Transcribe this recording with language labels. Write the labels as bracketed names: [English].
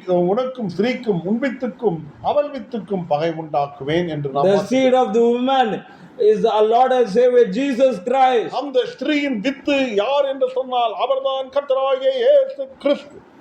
[Tamil] உனக்கும் ஸ்திரீக்கும் உன் வித்துக்கும் அவள் வித்துக்கும் பகை உண்டாக்குவேன் என்று நாம். [English] The seed of the woman is our Lord and Savior Jesus Christ. [Tamil] அந்த ஸ்திரீயின் வித்து யார் என்று சொன்னால் அவர்தான் கர்த்தராகிய இயேசு கிறிஸ்து.